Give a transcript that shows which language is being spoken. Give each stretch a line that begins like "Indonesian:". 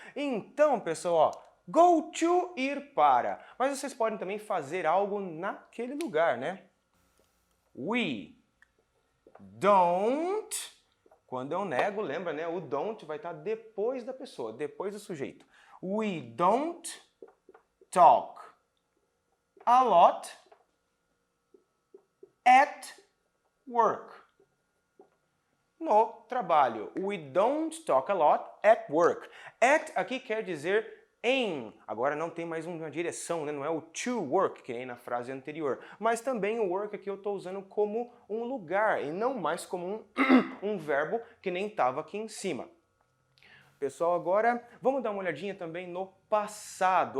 Portuguese: Então, pessoal, ó, go to, ir para. Mas vocês podem também fazer algo naquele lugar, né? We don't, quando eu nego, lembra, né? O don't vai estar depois da pessoa, depois do sujeito.
English: We don't talk a lot at work. No trabalho. We don't talk a lot at work.
Portuguese: At aqui quer dizer em. Agora não tem mais uma direção, né? Não é o to work, que nem na frase anterior. Mas também o work aqui eu estou usando como um lugar e não mais como um verbo que nem estava aqui em cima. Pessoal, agora vamos dar uma olhadinha também no passado.